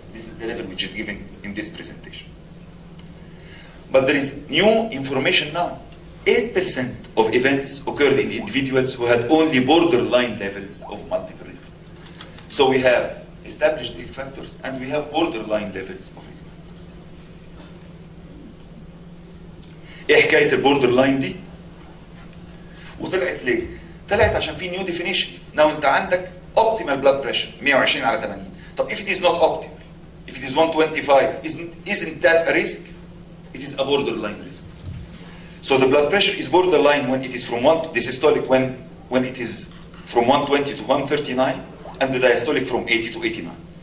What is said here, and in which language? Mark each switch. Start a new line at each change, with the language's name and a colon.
English: This is the level which is given in this presentation. But there is new information now. 8% of events occurred in individuals who had only borderline levels of multiple risk factors. So we have established risk factors and we have borderline levels of risk factors.
Arabic: ايه حكاية البوردرلاين دي؟ وطلعت ليه؟ طلعت عشان في
English: new definitions. Now
Arabic: انت عندك
English: optimal blood pressure 120/80.
Arabic: طب
English: if it is not optimal, if it is 125, isn't that a risk? It is a borderline risk. So the blood pressure is borderline when it is from the systolic when it is from 120 to 139, and the diastolic from 80 to 89.